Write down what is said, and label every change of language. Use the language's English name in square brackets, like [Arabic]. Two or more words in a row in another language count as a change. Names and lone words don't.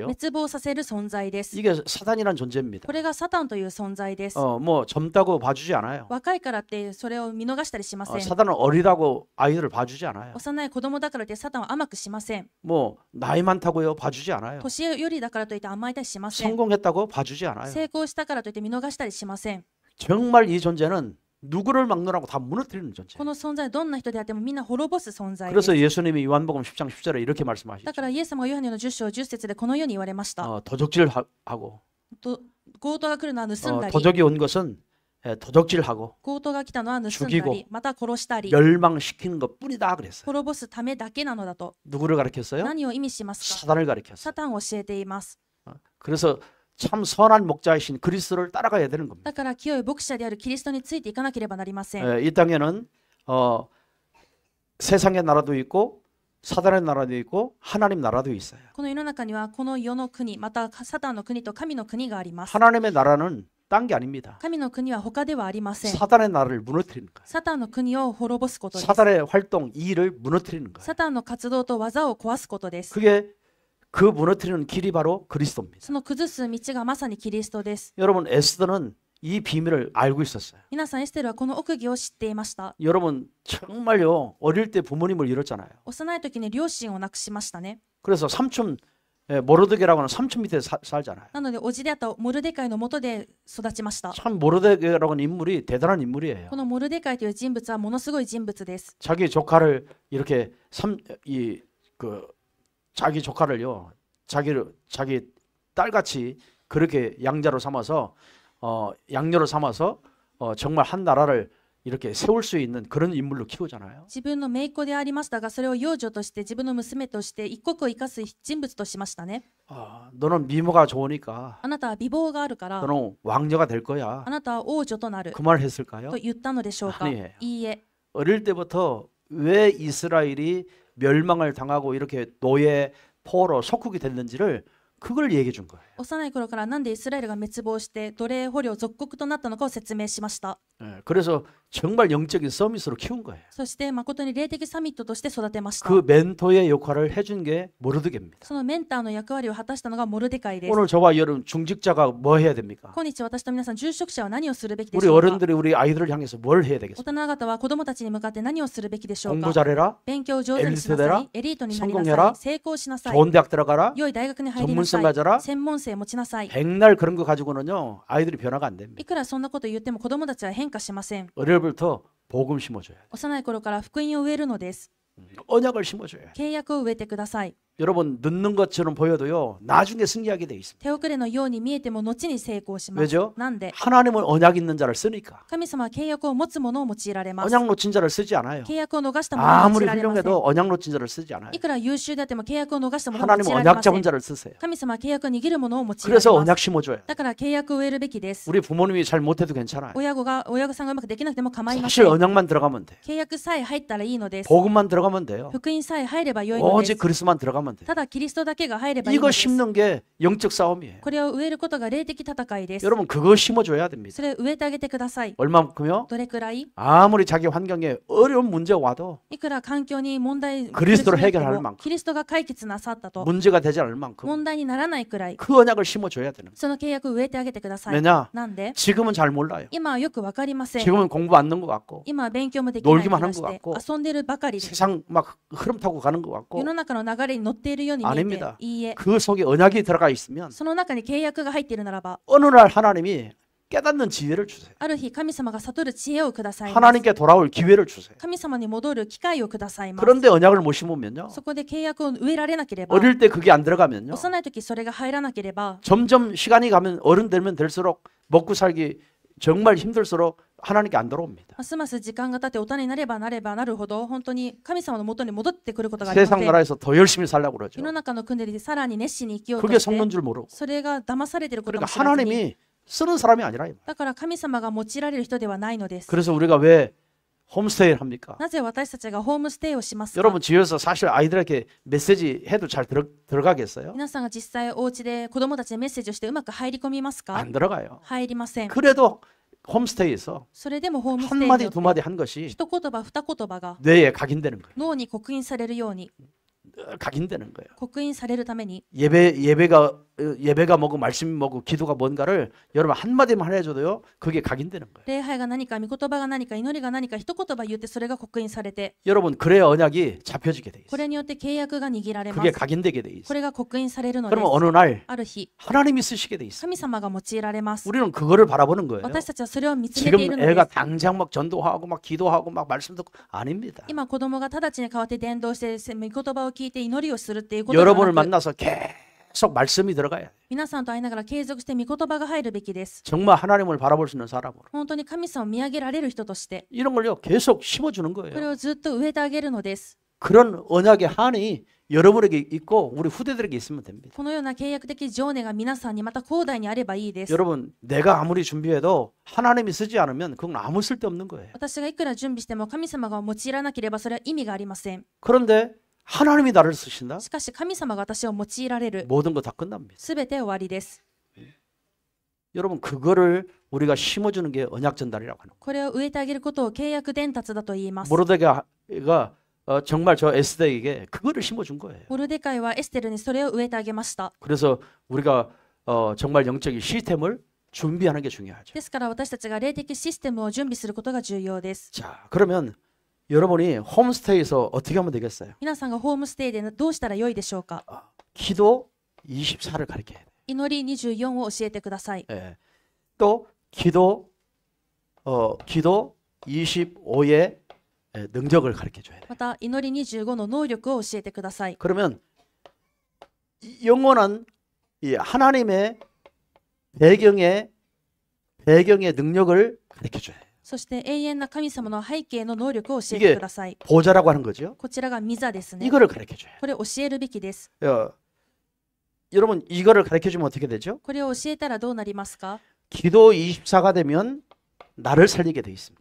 [Japanese] 滅亡させる存在です。 [Korean] 이게 사단이라는 존재입니다. [Japanese] これがサタンという存在です。 [Korean] 뭐 젊다고 봐주지 않아요. [Japanese] 若いからってそれを見逃したりしません。 [Korean] 사단은 어리다고 아이들을 봐주지 않아요. [Japanese] 幼い子供だからってサタンは甘くしません。 [Korean] 뭐 나이 많다고요 봐주지 않아요. [Japanese] 年寄りだからといって甘えたりしません。 [Korean] 성공했다고 봐주지 않아요. [Japanese] 成功したからといって見逃したりしません。 [Korean] 정말 이 존재는 누구를 막론하고 다 무너뜨리는 존재. [Japanese] この存在はどんな人であってもみんな滅ぼす存在です。 [Korean] 그래서 예수님이 요한복음 10장 10절에 이렇게 말씀하시죠. [Japanese] だからイエス様がヨハネの10章10節でこのように言われました。 [Korean] 도적질하고 [Japanese] 強盗が来るのは盗んだり、 [Korean] 도적이 온 것은 도적질하고 [Japanese] 強盗が来たのは盗んだ [Korean] 죽이고 [Japanese] り、また殺したり、 [Korean] 멸망시키는 것뿐이다 그랬어요. [Japanese] 滅ぼすためだけなのだと。 [Korean] 누구를 가르쳤어요? [Japanese] 何を意味しますか？ [Korean] 사단을 가르쳤어요. [Japanese] サタンを教えています。 [Korean] 그래서 참 선한 목자이신 그리스도를 따라가야 되는 겁니다. [Japanese] だから清い牧者であるキリストについていかなければなりません。 [Korean] 이 땅에는 세상의 나라도 있고 사단의 나라도 있고 하나님 나라도 있어요. [Japanese] この世の中にはこの世の国、またサタンの国と神の国があります。 [Korean] 하나님의 나라는 딴 게 아닙니다. [Japanese] 神の国は他ではありません。 [Korean] 사단의 나라를 무너뜨리는 거예요. [Japanese] サタンの国を滅ぼすことです。 [Korean] 사단의 활동, 이 일을 무너뜨리는 거예요. [Japanese] サタンの活動と技を壊すことです。 [Korean] 그게 그 무너뜨리는 길이 바로 그리스도입니다. [Japanese] その崩す道がまさにキリストです。 [Korean] 여러분 에스더는 이 비밀을 알고 있었어요. [Japanese] 皆さん、エステルはこの奥義を知っていました。 [Korean] 여러분 정말요 어릴 때 부모님을 잃었잖아요. [Japanese] 幼い時に両親を亡くしましたね。 [Korean] 그래서 삼촌 모르드게라고 하는 삼촌 밑에 살잖아요. [Japanese] なので、おじであったモルデカイの下で育ちました。 [Korean] 참 모르드게라고 하는 인물이 대단한 인물이에요. [Japanese] このモルデカイという人物はものすごい人物です。 [Korean] 자기 조카를 이렇게 자기 조카를요 자기 딸같이 그렇게 양자로 삼아서 양녀로 삼아서 정말 한 나라를 이렇게 세울 수 있는 그런 인물로 키우잖아요. [Japanese] 自分の姪っ子でありましたが、それを養女として自分の娘として一国を生かす人物としましたね。 [Korean] 너는 미모가 좋으니까 [Japanese] あなたは美貌があるから、 [Korean] 너는 왕녀가 될 거야. [Japanese] あなたは王女となる [Korean] 그 말 했을까요? [Japanese] と言ったのでしょうか？ [Korean] 아니에요. [Japanese] いいえ。 [Korean] 어릴 때부터 왜 이스라엘이 멸망을 당하고 이렇게 노예 포로 속국이 됐는지를 그걸 얘기해 준 거예요. [Japanese] 幼い頃からなんでイスラエルが滅亡して奴隷捕虜属国となったのかを説明しました。 [Korean] 그래서 정말 영적인 서밋으로 키운 거예요. [Japanese] そして誠に霊的サミットとして育てました。 [Korean] 그 멘토의 역할을 해준 게 모르드게입니다. [Japanese] そのメンターの役割を果たしたのがモルデカイです。 [Korean] 오늘 저와 여러분 중직자가 뭐 해야 됩니까? [Japanese] 今日私と皆さん住職者は何をするべきで [Korean] 우리 [Japanese] しょうか。 [Korean] 어른들이 우리 아이들을 향해서 뭘 해야 [Japanese] 大 [Korean] 되겠습니까? [Japanese] 人方は子供たちに向かって何をするべきでしょう [Korean] 공부 [Japanese] か。 [Korean] 잘해라, [Japanese] 勉強を上手にしなさい。エリートになりな [Korean] 성공해라 [Japanese] さい。成功しなさい。 [Korean] 좋은 대학 들어가라, [Japanese] 良い大学に入りなさ [Korean] 전문성 가져라. [Japanese] い。専門性持ちなさい。 [Korean] 백날 그런 거 가지고는요 아이들이 변화가 안 됩니다. [Japanese] いくらそんなこと言っても子供たちは変化しません。 [Korean] 어려부터 복음 심어줘야 돼. [Japanese] 幼い頃から福音を植えるのです。 [Korean] 언약을 심어줘야 돼. [Japanese] 契約を植えてください。 [Korean] 여러분 늦는 것처럼 보여도요 나중에 승리하게 돼 있습니다. [Japanese] 手遅れのように見えても後に成功します。 [Korean] 왜죠? [Japanese] なんで [Korean] 하나님은 언약 있는 자를 쓰니까. [Japanese] 神様は契約を持つ者を用いられます。 [Korean] 언약 놓친 자를 쓰지 않아요. [Japanese] 契約を逃した者を用 [Korean] 아무리 [Japanese] いられません。 [Korean] 훌륭해도 언약 놓친 자를 쓰지 않아요. [Japanese] いくら優秀であっても契約を逃した者を用い [Korean] 하나님은 [Japanese] られま [Korean] 언약 [Japanese] せ [Korean] 잡은 [Japanese] ん。 [Korean] 자를 쓰세요. [Japanese] 神様は契約を握る者を用いられ [Korean] 그래서 [Japanese] ます。 [Korean] 언약 심어줘야 돼. [Japanese] だから契約を植えるべきです。 [Korean] 우리 부모님이 잘 못해도 괜찮아요. [Japanese] 親御さんがうまくできなくても構いませ [Korean] 사실 [Japanese] ん。 [Korean] 언약만 들어가면 돼. [Japanese] 契約さえ入ったらいいのです。 [Korean] 복음만 들어가면 돼요. [Japanese] 福音さえ入ればよいので [Korean] 오직 [Japanese] す。 [Korean] 그리스도만 들어가면 돼. [Japanese] ただキリストだけが入ればいいの [Korean] 이거 [Japanese] です。 [Korean] 심는 게 영적 싸움이에요. [Japanese] これを植えることが霊的戦いです。 [Korean] 여러분 그거 심어줘야 됩니다. [Japanese] それを植えてあげてください。 [Korean] 얼마만큼요? [Japanese] どれくらい [Korean] 아무리 자기 환경에 어려운 문제 와도 [Japanese] いくら環境に問題キリストを苦しめても [Korean] 해결할 만큼 [Japanese] キリストが解決なさったと [Korean] 문제가 되지 않을 만큼 [Japanese] 問題にならないくらい [Korean] 그 언약을 심어줘야 되는 거예요. [Japanese] その契約を植えてあげてください。 [Korean] 왜냐? [Japanese] なんで [Korean] 지금은 잘 몰라요. [Japanese] 今はよくわかりません。 [Korean] 지금은 공부 안 넣은 것 같고 [Japanese] 今は勉強もできない気 [Korean] 놀기만 [Japanese] が [Korean] 하는 [Japanese] し [Korean] 것 [Japanese] て [Korean] 같고 [Japanese] 遊んでるばかりです。 [Korean] 세상 막 흐름 타고 가는 것 [Japanese] 世 [Korean] 같고 [Japanese] の中の流れに乗っているように見えて [Korean] 아닙니다. [Japanese] いいえ、 [Korean] 그 속에 언약이 들어가 있으면 [Japanese] その中に契約が入っているならば [Korean] 어느 날 하나님이 깨닫는 지혜를 주세요. [Japanese] ある日神様が悟る知恵をくださいます。 [Korean] 하나님께 돌아올 기회를 주세요. [Japanese] 神様に戻る機会をくださいます。 [Korean] 그런데 언약을 못 심으면요. [Japanese] そこで契約を植えられなければ [Korean] 어릴 때 그게 안 들어가면요. [Japanese] 幼い時それが入らなければ [Korean] 점점 시간이 가면 어른 되면 될수록 먹고 살기 정말 힘들수록 하나님께 안 돌아옵니다. [Japanese] ますます時間が経って大人になればなればなるほど本当に神様の元に戻ってくることがありませ [Korean] 세상 [Japanese] ん。 [Korean] 나라에서 더 열심히 살려고 그러죠. [Japanese] 世の中の国でさらに熱心に生きようと [Korean] 그게 [Japanese] して [Korean] 속는 줄 모르고. [Japanese] それが騙されていることも [Korean] 그러니까 [Japanese] 知らずに [Korean] 하나님이 쓰는 사람이 아니라. 이 말이에요. [Japanese] だから神様が用いられる人ではないのです。 [Korean] 그래서 우리가 왜 홈스테이를 합니까? [Japanese] なぜ私たちがホームステイをしますか？ [Korean] 여러분 집에서 사실 아이들에게 메시지 해도 잘 들어가겠어요? [Japanese] 皆さんが実際お家で子供たちにメッセージをしてうまく入り込みますか？ [Korean] 안 들어가요. [Japanese] 入りません。 [Korean] 그래도 홈스테이에서 [Japanese] それでもホームステイに [Korean] 한마디 [Japanese] よって [Korean] 두마디 한 것이 [Japanese] 一言葉二言葉が [Korean] 뇌에 각인되는 거예요. [Japanese] 脳に刻印されるように [Korean] 각인되는 거예요. [Japanese] 刻印されるために [Korean] 예배가 뭐고 말씀이 뭐고 기도가 뭔가를 여러분 한마디만 해줘도요. 그게 각인되는 거예요. [Japanese] 礼拝が何か御言葉が何か祈りが何か一言葉言ってそれが刻印されて [Korean] 여러분 그래야 언약이 잡혀지게 돼 [Japanese] こ [Korean] 있어요. [Japanese] れによって契約が握られま [Korean] 그게 [Japanese] す。 [Korean] 각인되게 돼 [Japanese] こ [Korean] 있어요. [Japanese] れが刻印されるのです。 [Korean] 그러면 어느 날 [Japanese] ある日 [Korean] 하나님이 쓰시게 돼 있어요. [Japanese] 神様が用いられます。 [Korean] 우리는 그거를 바라보는 거예요. [Japanese] 私たちはそれを見つめてい [Korean] 지금 [Japanese] るので [Korean] 애가 [Japanese] す。 [Korean] 당장 막 전도하고 막 기도하고 막 말씀 듣고 아닙니다. [Japanese] 今子供が直ちに代わって伝道して御言葉を聞いて祈りをするっていうことでは [Korean] 여러분을 [Japanese] なく [Korean] 만나서 계속 말씀이 들어가야 돼요. [Japanese] 皆さんと会いながら継続して御言葉が入るべきです。 [Korean] 정말 하나님을 바라볼 수 있는 사람으로 [Japanese] 本当に神様を見上げられる人として [Korean] 이런 걸요 계속 심어주는 [Japanese] これ [Korean] 거예요. [Japanese] をずっと植えてあげるのです。 [Korean] 그런 언약의 한이 여러분에게 있고 우리 후대들에게 있으면 됩니다. [Japanese] このような契約的情念が皆さんにまた後代にあればいいです。 [Korean] 여러분 내가 아무리 준비해도 하나님이 쓰지 않으면 그건 아무 쓸데없는 거예요. [Japanese] 私がいくら準備しても神様が用いらなければそれは意味がありません。 [Korean] 그런데 하나님이 나를 쓰신다? [Japanese] しかし神様が私を用いられる。 [Korean] 모든 거 다 끝납니다. [Japanese] すべて終わりです。 [Korean] 여러분 그거를 우리가 심어주는 게 언약 전달이라고 하는 거예요. [Japanese] これを植えてあげることを契約伝達だと言います。 [Korean] 모르드게가 정말 저 에스더에게 그거를 심어준 거예요. [Japanese] モルデカイはエステルにそれを植えてあげました。 [Korean] 그래서 우리가 정말 영적인 시스템을 준비하는 게 중요하죠. [Japanese] ですから私たちが霊的システムを準備することが重要です。 [Korean] 자, 그러면 여러분이 홈스테이에서 어떻게 하면 되겠어요? [Japanese] 皆さんがホームステイでどうしたらよいでしょうか？ [Korean] 기도 24를 가르쳐야 돼요. [Japanese] 祈り24を教えてください。 [Korean] 예. 또 기도 25의 능력을 가르쳐 줘야 돼요. [Japanese] また祈り25の能力を教えてください。 [Korean] 그러면 영원한 이 하나님의 배경의 능력을 가르쳐 줘야 돼요. [Japanese] そして永遠な神様の背景の能力を教えてください。 [Korean] 보좌라고 하는 거죠. [Japanese] こちらが御座ですね。 [Korean] 이거를 가르쳐 줘요. [Japanese] これを教えるべきです。 [Korean] 여러분 이거를 가르쳐 주면 어떻게 되죠? [Japanese] これを教えたらどうなりますか？ [Korean] 기도 24가 되면 나를 살리게 돼 있습니다.